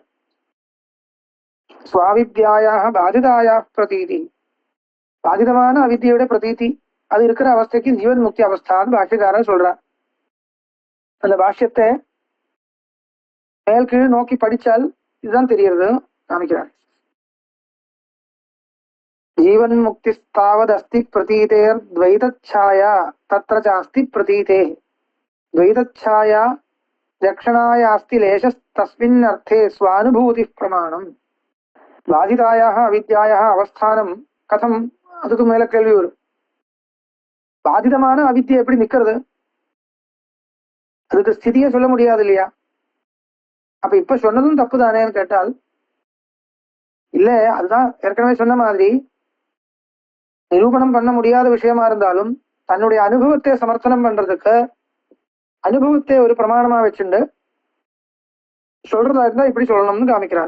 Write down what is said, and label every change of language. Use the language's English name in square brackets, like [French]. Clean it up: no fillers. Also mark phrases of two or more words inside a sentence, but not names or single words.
[Sanskrit] स्वाविद्यायाः बाधितायाः प्रतीतिः, [Tamil] பாதிதமான அவித்தியோட பிரதீதி அது இருக்கிற அவஸ்தைக்கு ஜீவன் முக்தி அவஸ்தான்னு பாஷ்யக்காரர் சொல்றார். அந்த பாஷ்யத்தை மேல் கீழ் நோக்கி படிச்சால் இதுதான் தெரியறது காமிக்கிறார். [Sanskrit] जीवन मुक्तिस्तावदस्ति प्रतीतेर्द्वैतच्छाया तत्र चास्ति प्रतीते द्वैतच्छाया रक्षणायास्ति लेशस्तस्मिन्नर्थे स्वानुभूतिः प्रमाणम्. बाधितायाः अविद्यायाः अवस्थानं कथम्, [Tamil] அதுக்கு மேல கேள்வி வரும். பாதிதமான அவித்யை எப்படி நிக்கிறது? அதுக்கு ஸ்திதியை சொல்ல முடியாது இல்லையா? அப்ப இப்ப சொன்னதும் தப்பு தானேன்னு கேட்டால் இல்ல, அதுதான் ஏற்கனவே சொன்ன மாதிரி நிரூபணம் பண்ண முடியாத விஷயமா இருந்தாலும் தன்னுடைய அனுபவத்தை சமர்த்தனம் பண்றதுக்கு அனுபவத்தை ஒரு பிரமாணமா வச்சுண்டு சொல்றதா இருந்தா இப்படி சொல்லணும்னு காமிக்கிறார்.